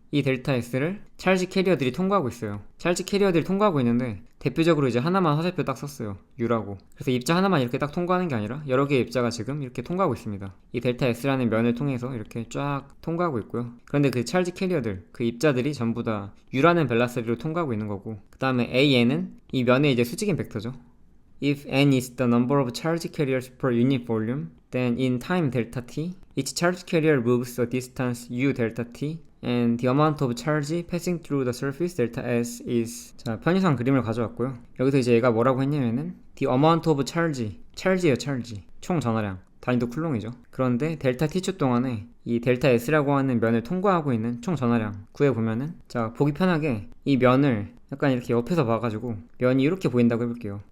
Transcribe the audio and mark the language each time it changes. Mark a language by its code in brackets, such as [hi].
[ko] 이 델타 S를 찰지 캐리어들이 통과하고 있어요. 찰지 캐리어들이 통과하고 있는데 대표적으로 이제 하나만 화살표 딱 썼어요. U라고. 그래서 입자 하나만 이렇게 딱 통과하는 게 아니라 여러 개의 입자가 지금 이렇게 통과하고 있습니다. 이 델타 S라는 면을 통해서 이렇게 쫙 통과하고 있고요. 그런데 그 찰지 캐리어들, 그 입자들이 전부 다 U라는 벨라스리로 통과하고 있는 거고, 그 다음에 AN은 이 면의 이제 수직인 벡터죠. [en] If n is the number of charge carriers per unit volume, then in time delta t, each charge carrier moves a distance u delta t, and the amount of charge passing through the surface delta s is. [ko] 자, 편의상 그림을 가져왔고요. 여기서 이제 얘가 뭐라고 했냐면은 [en] the amount of charge [ko] 예요, charge. 총 전하량. 단위도 쿨롱이죠. 그런데 델타 t초 동안에 이 델타 s라고 하는 면을 통과하고 있는 총 전하량 구해보면은, 자, 보기 편하게 이 면을 약간 이렇게 옆에서 봐가지고 면이 이렇게 보인다고 해볼게요.